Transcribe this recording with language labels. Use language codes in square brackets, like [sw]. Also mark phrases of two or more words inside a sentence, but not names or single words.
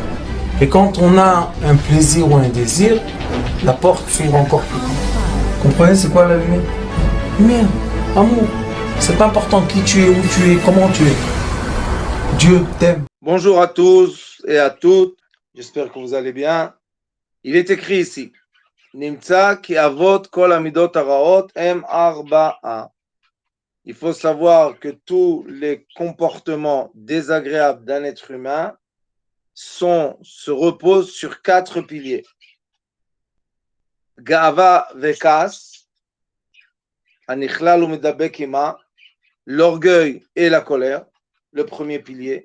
[fr] Et quand on a un plaisir ou un désir, la porte s'ouvre encore plus grand. Comprenez, c'est quoi la lumière? Lumière, amour. C'est pas important qui tu es, où tu es, comment tu es. Dieu t'aime. Bonjour à tous et à toutes. J'espère que vous allez bien. Il est écrit ici. [he] נמצא כי אבות כל המידות הרעות הם ארבעה. [fr] Il faut savoir que tous les comportements désagréables d'un être humain se reposent sur 4 piliers. [he] גאווה וכעס, הנכלל ומדובק עמה, [fr] l'orgueil et la colère, le premier pilier.